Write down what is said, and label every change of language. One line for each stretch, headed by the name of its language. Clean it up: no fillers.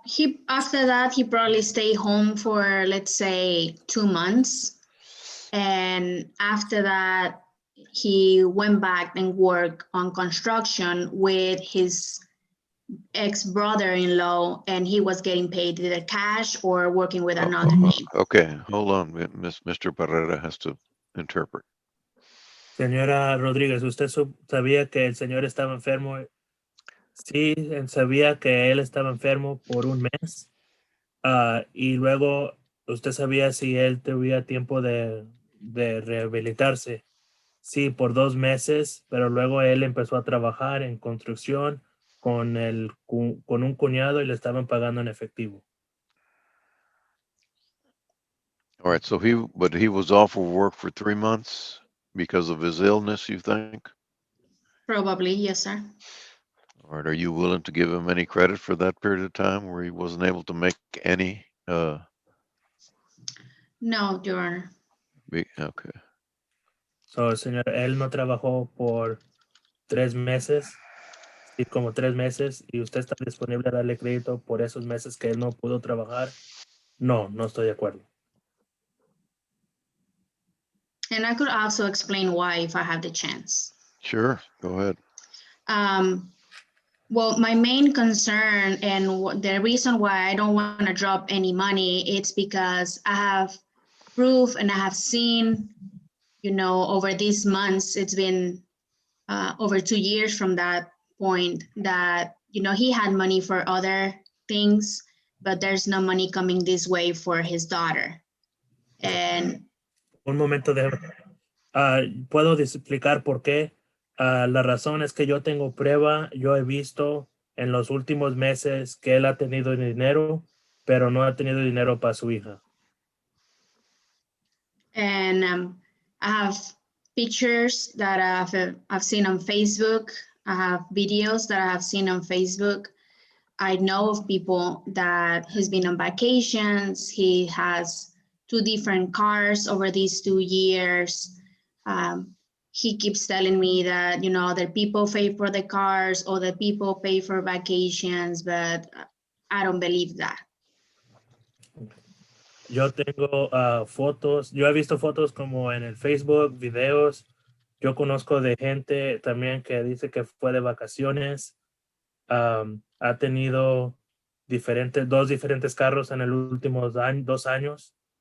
English: He after that he probably stayed home for, let's say, 2 months, and after that he went back and worked on construction with his ex-brother-in-law, and he was getting paid either cash or working with another name. Okay, hold on. Mr. Barrera has to interpret.
Spanish: Señora Rodríguez, ¿usted sabía que el señor estaba enfermo? Sí, sabía que él estaba enfermo por un mes. Y luego, ¿usted sabía si él tuviera tiempo de rehabilitarse? Sí, por 2 meses, pero luego él empezó a trabajar en construcción con un cuñado y le estaban pagando en efectivo.
English: All right, so he was off of work for 3 months because of his illness, you think? Probably, yes, sir. All right, are you willing to give him any credit for that period of time where he wasn't able to make any? No, Your Honor. Okay.
Spanish: So, señor, él no trabajó por 3 meses, sí, como 3 meses, y usted está disponible a darle crédito por esos meses que él no pudo trabajar. No, no estoy de acuerdo.
English: And I could also explain why if I have the chance. Sure, go ahead. Well, my main concern and the reason why I don't want to drop any money, it's because I have proof and I have seen, over these months, it's been over 2 years from that point that, he had money for other things, but there's no money coming this way for his daughter. And
Spanish: Un momento, puedo explicar por qué. La razón es que yo tengo prueba, yo he visto en los últimos meses que él ha tenido dinero, pero no ha tenido dinero para su hija.
English: And I have pictures that I've seen on Facebook. I have videos that I have seen on Facebook. I know of people that he's been on vacations. He has 2 different cars over these 2 years. He keeps telling me that, other people pay for the cars, other people pay for vacations, but I don't believe that.
Spanish: Yo tengo fotos, yo he visto fotos como en el Facebook, videos. Yo conozco de gente también que dice que fue de vacaciones. Ha tenido dos diferentes carros en el últimos 2 años.